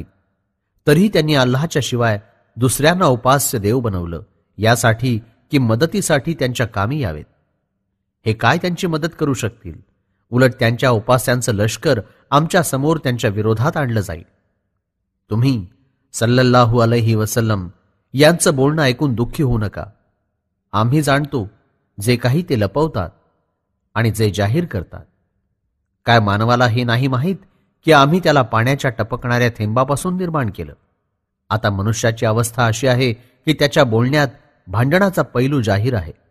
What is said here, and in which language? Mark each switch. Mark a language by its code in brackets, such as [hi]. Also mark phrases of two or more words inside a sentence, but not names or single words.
[mr] तरीही त्यांनी अल्लाहच्या शिवाय दुसऱ्यांना उपास्य देव बनवलं, यासाठी की मदतीसाठी त्यांच्या कामी यावेत. हे काय त्यांची मदत करू शकतील? उलट त्यांच्या उपास्यांचं लष्कर आमच्या समोर त्यांच्या विरोधात आणलं जाईल. तुम्ही [ar] صلى الله عليه وسلم [mr] यांचं बोलणं ऐकून दुःखी होऊ नका. आम्ही जाणतो जे काही ते लपवतात आणि जे जाहीर करतात. काय मानवाला हे नाही माहीत की आम्ही त्याला पाण्याच्या टपकणाऱ्या थेंबापासून निर्माण केलं? आता मनुष्याची अवस्था अशी आहे की त्याच्या बोलण्यात भांडणाचा पैलू जाहीर आहे.